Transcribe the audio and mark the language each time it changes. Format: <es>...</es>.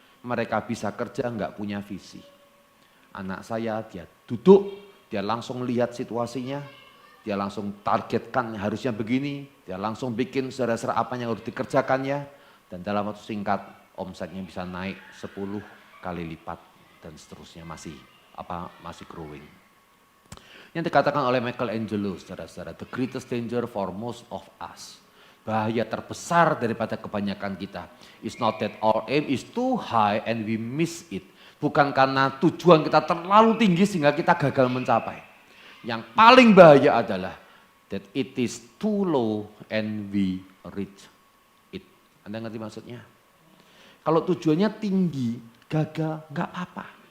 <id>Mereka bisa kerja nggak punya visi. Anak saya dia duduk, dia langsung lihat situasinya, dia langsung targetkan harusnya begini, dia langsung bikin saudara-saudara apa yang harus dikerjakannya, dan dalam waktu singkat omsetnya bisa naik 10 kali lipat dan seterusnya masih growing. Yang dikatakan oleh Michelangelo, saudara-saudara,</id> <en>the greatest danger for most of us.</en> <id>Bahaya terbesar daripada kebanyakan kita.</id> <en>It's not that our aim is too high and we miss it.</en> <id>Bukan karena tujuan kita terlalu tinggi sehingga kita gagal mencapai. Yang paling bahaya adalah</id> <en>that it is too low and we reach it.</en> <id>Anda ngerti maksudnya? Kalau tujuannya tinggi, gagal, nggak apa-apa.</id>